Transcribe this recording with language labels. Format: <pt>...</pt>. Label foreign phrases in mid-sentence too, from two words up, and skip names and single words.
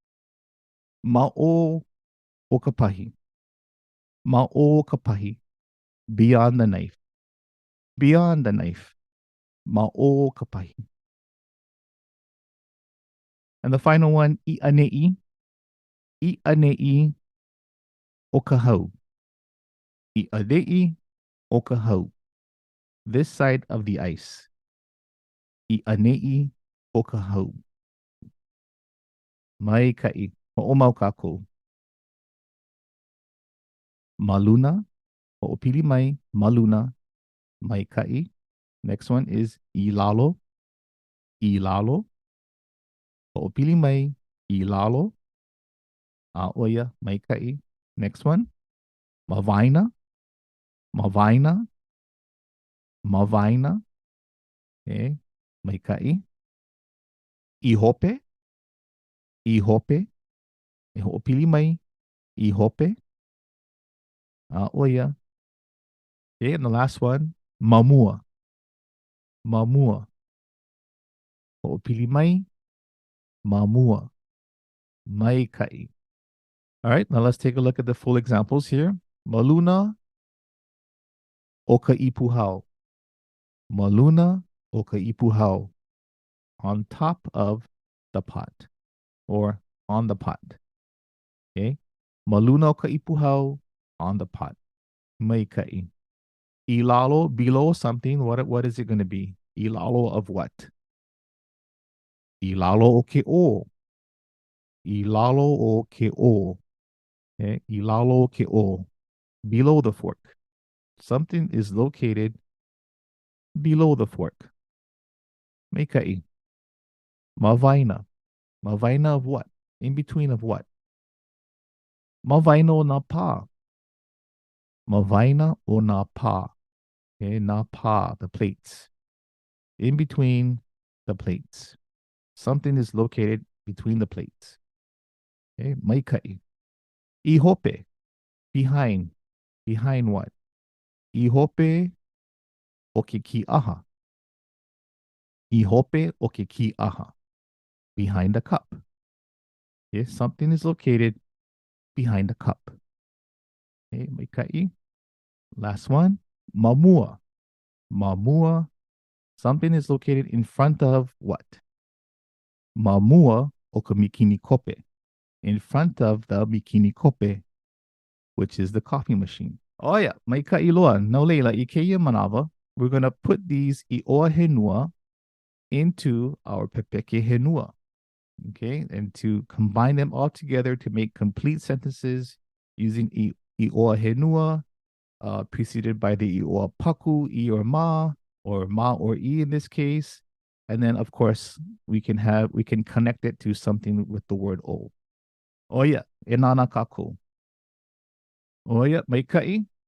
<haw>Ma'o okapahi. Ma'o kapahi.</haw> <en>Beyond the knife. Beyond the knife.</en> <haw>Ma'o kapahi.</haw> <en>And the final one,</en> <haw>i'aneʻi. I'aneʻi okahau. I'aneʻi okahau.</haw> <en>This side of the ice.</en> <haw>I'aneʻi okahau. Mai kai. Ho'omau kākou. Maluna. Ho'opili mai. Maluna. Mai kai.</haw> <en>Next one is ilalo.</en> <haw>Ilalo. Ho'opili mai. Ilalo. A'oia. Mai kai.</haw> <en>Next one.</en> <haw>Mawaena. Mawaena. Mawaena. Okay. Maika'i. Ihope. Ihope. E ho'opili mai. Ihope. Oia.</haw> <en>Okay. And the last one,</en> <haw>mamua. Mamua. Ho'opili mai. Mamua. Maika'i.</haw> <en>All right. Now let's take a look at the full examples here.</en> <haw>Maluna o ka ipuhao. Maluna o ka ipuhao.</haw> <en>On top of the pot or on the pot.</en> <haw>Okay. Maluna o ka ipuhao</haw> <en>on the pot.</en> <haw>Maika'i. Ilalo</haw> <en>below something. What is it going to be? Ilalo of what?</en> <haw>Ilalo o ke o. Ilalo o ke o. Okay. Ilalo o ke o.</haw> <en>Below the fork. Something is located below the fork.</en> <haw>Maika'i. Mawaena.</haw> <en>Mawaena of what? In between of what?</en> <haw>Mawaena o nā pā. Mawaena o nā pā. Okay, nā pā,</haw> <en>the plates. In between the plates. Something is located between the plates.</en> <haw>Okay, maika'i. Ihope.</haw> <en>Behind. Behind what?</en> <haw>Ihope o ke ki'aha. Ihope o ke ki'aha.</haw> <en>Behind the cup. Okay, something is located behind the cup. Okay, maika'i. Last one.</en> <haw>Mamua. Mamua.</haw> <en>Something is located in front of what?</en> <haw>Mamua o ka mikini kope.</haw> <en>In front of the</en> <haw>mikini kope,</haw> <en>which is the coffee machine. Oh yeah,</en> <haw>maika'i loa. No leila, i keia manawa,</haw> <en>we're going to put these</en> <haw>iʻoa henua</haw> <en>into our</en> <haw>Pepeke Henua.</haw> <en>Okay, and to combine them all together to make complete sentences using</en> <haw>iʻoa henua,</haw> <en>preceded by the</en> <haw>iʻoa paku,</haw> <en>I or ma or I in this case. And then of course we can connect it to something with the word o. Oh yeah,</en> <haw>e nana kako.</haw> <en>Oh yeah,</en> <haw>maika'i.</haw>